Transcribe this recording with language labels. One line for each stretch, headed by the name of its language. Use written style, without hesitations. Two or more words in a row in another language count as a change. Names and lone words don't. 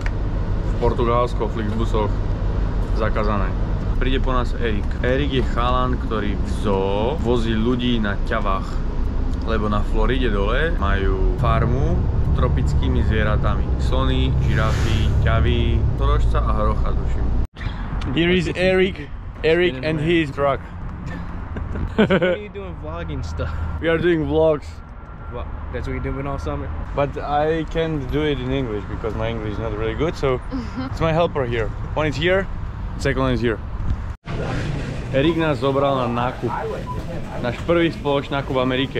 Slovak: Jedlo v Portugalsku v Flixbusoch zakázané. príde po nás Erik. Erik je chalan, ktorý v zoo vozí ľudí na ťavách, lebo na Floride dole majú farmu s tropickými zvieratami. Slony, žirafy, ťavy, torožca a hrocha, tuším.
English: Here is Erik and his truck. What are you doing vlogging stuff? We are doing vlogs. What? That's what you're doing all summer? But I can't do it in English because my English is not really good, so it's my helper here. One is here, second one is here.
Slovak: Erik nás zobral na nákup. Náš prvý spoločný nákup v Amerike.